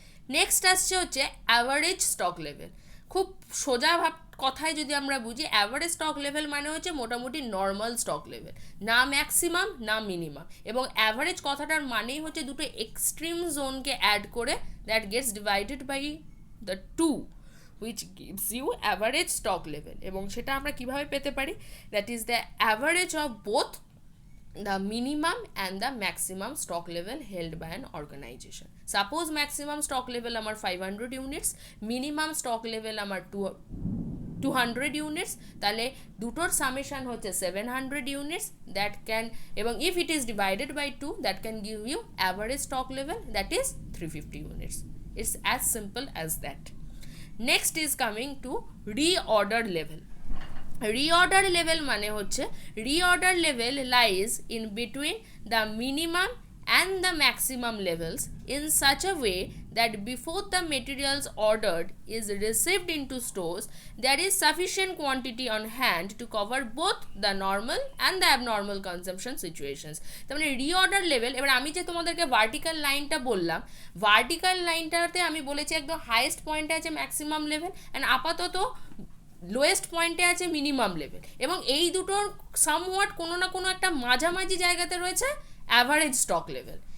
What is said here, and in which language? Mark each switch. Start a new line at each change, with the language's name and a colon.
Bangla: Next আসছে হচ্ছে average stock level. খুব সোজা কথায় যদি আমরা বুঝি, অ্যাভারেজ স্টক লেভেল মানে হচ্ছে মোটামুটি নর্মাল স্টক লেভেল, না ম্যাক্সিমাম না মিনিমাম। এবং অ্যাভারেজ কথাটার মানেই হচ্ছে দুটো এক্সট্রিম জোনকে অ্যাড করে,
English: That gets divided by the two which gives you average stock level।
Bangla: এবং সেটা আমরা কিভাবে পেতে পারি?
English: that is the average of both the minimum and the maximum stock level held by an organization. Suppose maximum stock level আমার 500 units, minimum stock level আমার 200 units,
Bangla: তাহলে দুটোর সামেশন হচ্ছে
English: 700 units, that can, এবং if it is divided by 2 that can give you average stock level, that is 350 units. It's as simple as that. Next is coming to reorder level. Reorder level
Bangla: মানে হচ্ছে
English: reorder level lies in between the minimum and the maximum levels in such a way that before the materials ordered is received into stores, there is sufficient quantity on hand to cover both the normal and the abnormal consumption situations.
Bangla: তার মানে reorder level, এবার আমি যে তোমাদেরকে vertical লাইনটা বললাম, vertical লাইনটাতে আমি বলেছি একদম হাইয়েস্ট পয়েন্টে আছে ম্যাক্সিমাম লেভেল অ্যান্ড আপাতত লোয়েস্ট পয়েন্টে আছে মিনিমাম লেভেল, এবং এই দুটোর সামওয়াট কোনো না কোনো একটা মাঝামাঝি জায়গাতে রয়েছে অ্যাভারেজ স্টক লেভেল।